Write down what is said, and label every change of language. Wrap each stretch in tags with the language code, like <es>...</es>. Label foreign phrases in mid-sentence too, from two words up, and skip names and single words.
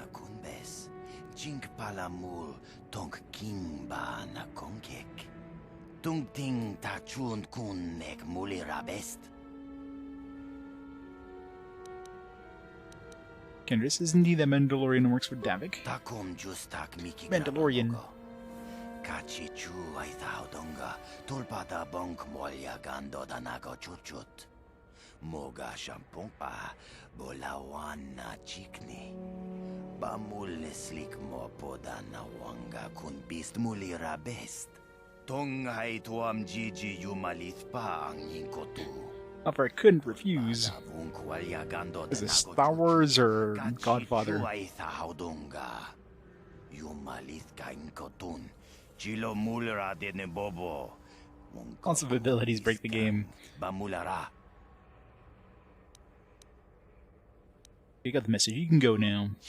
<en>Canderous is indeed a Mandalorian who works for Davik. Mandalorian. Moga shampompa bolawana chikni bamul slik mo podana wanga kun bist mulira best tonghai tuam jiji yumalith pa ang yinkotu. Offer I couldn't refuse. Is it Star Wars or Godfather? Lots of abilities break the game. You got the message. You can go now.</en>